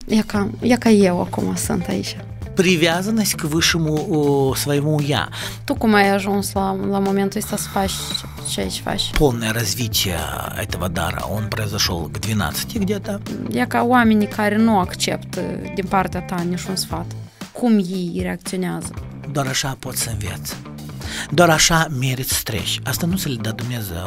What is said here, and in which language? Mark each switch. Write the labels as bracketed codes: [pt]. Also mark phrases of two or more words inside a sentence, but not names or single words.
[ro] e ca eu acum sunt aici. [ru] Привязанность к высшему своему я. [ro] Tu cum ai ajuns la momentul ăsta să faci ce aici faci? [ru] Полное развитие этого дара, он произошел к 12 где-то. [ro] E ca oamenii care nu acceptă din partea ta niciun sfat. Cum ei reacționează? Doar așa pot să înveți. Doar așa merit să treci. Asta nu ți le dă Dumnezeu.